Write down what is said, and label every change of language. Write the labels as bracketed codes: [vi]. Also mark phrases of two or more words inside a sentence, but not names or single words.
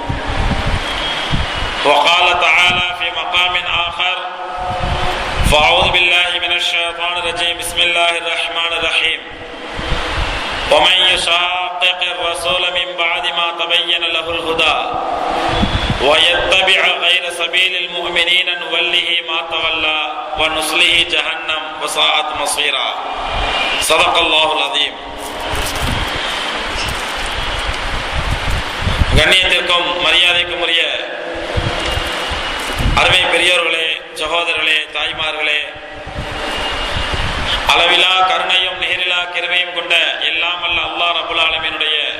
[ar] وقال تعالى في مقام آخر فأعوذ بالله من الشيطان الرجيم بسم الله الرحمن الرحيم ومن يشاقق الرسول من بعد ما تبين له الهدى ويتبع غير سبيل المؤمنين نوله ما تولى ونصله جهنم وساءت مصيرا صدق الله العظيم. [ta] கண்ணியத்திற்கும் மரியாதைக்கும் உரிய அருமை பெரியோர்களே, சகோதரர்களே, தாய்மார்களே, அளவிலா கருணையும் நிகரிலா கிருபையும் கொண்ட எல்லாம் வல்ல அல்லாஹ் [ar] رب العالمين